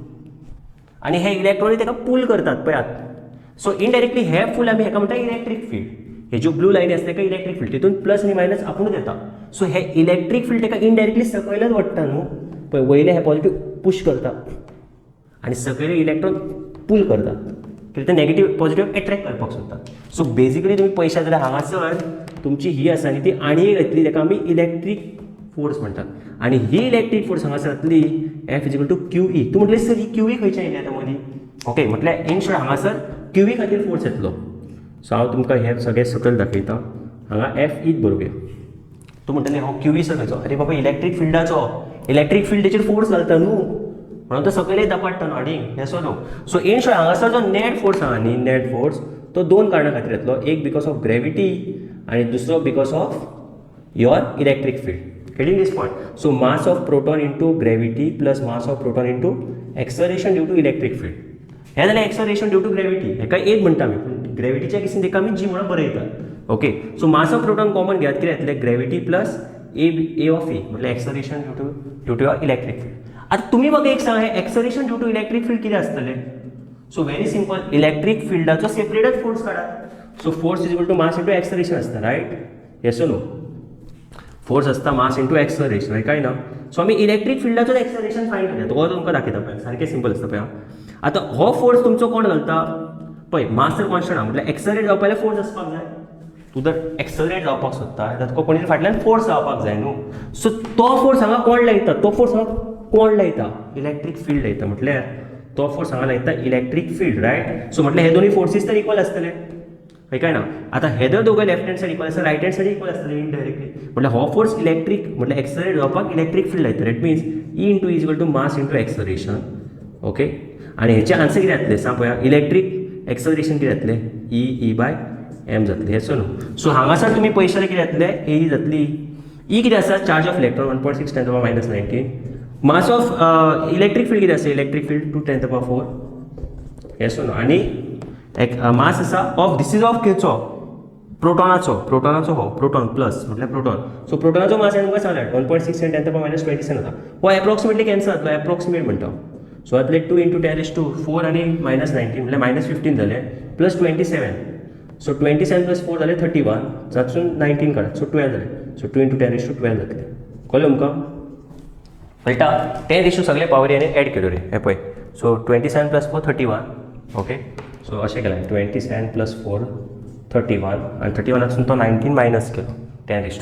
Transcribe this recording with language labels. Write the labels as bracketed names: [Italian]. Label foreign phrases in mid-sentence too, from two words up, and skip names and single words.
[Konkani] आनी हे इलेक्ट्रॉन ताका पुल करतात पळयात [English] so indirectly [Konkani] हे फूल आमी हेका म्हणटा [English] electric field [Konkani] हे ज्यो ब्लू लायनी आसता ताका [English] electric field [Konkani] तितून प्लस आनी मायनस आपुणूच येता सो हे [English] electric field [Konkani] ताका इनडायरेक्टली सकयलच वडटा न्हू पळय वयले हे [English] positive push [Konkani] करता आनी सकयले इलेक्ट्रॉन पुल करता कित्याक ते [English] negative positive attract [Konkani] करपाक सोदतात [English] so basically [Konkani] तुमी पळयशात जाल्यार हांगासर तुमची ही आसा न्ही ती आनी एक येतली ताका आमी [English] electric force [Konkani] म्हणटात आनी ही [English] electric force [Konkani] हांगासर जातली [English] F is equal to q E [Konkani] तूं म्हटलें सर ही [English] q E [Konkani] खंयच्यान येयली आतां मदीं ओके म्हटल्यार [English] in short [Konkani] हांगासर [English] q E [Konkani] खातीर फोर्स येतलो सो हांव तुमकां हे सगळें सकयल दाखयता हांगा एफ ईच बरोबर तूं म्हणटलें हो [English] q E [Konkani] सर खंयचो अरे बाबा इलेक्ट्रीक फील्ड तेचेर फोर्स घालता न्हू म्हणून तो सकयले दपाडटा न्हू हाडींग [English] yes no so in short [Konkani] हांगासर जो [English] net force [Konkani] आहा न्ही [English] net force [Konkani] तो दोन कारणां खातीर येतलो एक [English] because of ग्रेविटी [Konkani] आनी दुसरो [English] because of your electric field getting this point so mass of proton into gravity plus mass of proton into acceleration due to electric field [Konkani] हे जाल्यार [English] acceleration due to gravity [Konkani] हेका एक म्हणटा आमी ग्रेविटीच्या केसीन तेका आमी जी म्हणून बरयतात [English] ok so mass of proton [Konkani] कॉमन घेयात कितें येतलें [English] gravity plus a of e [Konkani] म्हटल्यार [English] acceleration due to electric field [Konkani] आतां तुमी म्हाका एक सांगा हे [English] acceleration due to electric field [Konkani] कितें आसतलें [English] so very simple [Konkani] इलेक्ट्रीक फील्डाचो सेपरेटच फोर्स काढा [English] so force is equal to mass into acceleration [Konkani] आसता [English] right yes no [Konkani] फोर्स आसता [English] mass into acceleration [Konkani] काय ना सो आमी इलेक्ट्रीक फिल्डाचो एक्सलरेशन फायंड करया तो तुमकां दाखयता पळय सारकें सिंपल आसता पळय आतां हो फोर्स तुमचो कोण घालता पळय मास जर कॉन्स्टंट आहा म्हटल्यार एक्सलरेट जावपा जाल्यार फोर्स आसपाक जाय तूं जर एक्सलरेट जावपाक सोदता जाल्यार तुका कोणी फाटल्यान फोर्स जावपाक जाय न्हू सो तो फोर्स हांगा कोण लायता तो फोर्स हांगा कोण लायता [English] electric field [Konkani] लायता म्हटल्यार तो फोर्स हांगा लायता [English] electric field [Konkani] रायट सो म्हटल्यार हे दोनूय फोर्सीस तर इक्वल आसतले काय ना आतां हे जर दोगांय [English] left hand side [Konkani] इक्वल आसता [English] right hand side [Konkani] इक्वल आसतले इनडायरेक्टली म्हटल्यार हो फोर्स इलेक्ट्रीक म्हटल्यार एक्सलरेट जावपाक [English] electric field [Konkani] लायता [English] it means E into is equal to mass into acceleration ok [Konkani] आनी हेचे आन्सर कितें जातलें सांग पळया [English] electric acceleration [Konkani] कितें जातलें [English] E by m [Konkani] जातलें [English] yes no so [Konkani] हांगासर तुमी पळयशाले कितें जातलें ए जातली ई कितें आसा [English] charge of electron [Konkani] 1.6 10 [English] to the minus [Konkani] 19 [English] mass of electric field [Konkani] कितें आसा [English] electric field [Konkani] 2 10 [English] to the power [Konkani] 4 [English] yes no [Konkani] आनी मास आसा [English] of this is of [Konkani] खंयचो प्रोटॉनाचो हो प्रोटॉन प्लस म्हटल्यार प्रोटॉन सो प्रोटॉनाचो मास तुमकां सांगल्यार 1.6 10 [English] to the power minus [Konkani] 27 जाता हो एप्रॉक्सिमेटली कॅन्सल जातलो एप्रॉक्सिमेट म्हणटा सो जातले 2 into 10⁻⁴ आनी -19 म्हटल्यार -15 जाले प्लस 27 सो 27 प्लस 4 जाले 31 जातसून 19 काडा सो 12 जाले सो 2 into 10⁻12 जातले कळ्ळें तुमकां कळटा 10 सगळे पावरी आनी एड केल्यो रे हे पळय सो 27 प्लस 4 31 [English] ok so [Konkani] अशें केलें 27 प्लस 4 31 आनी 31 तो 19 मायनस केलो 10⁻².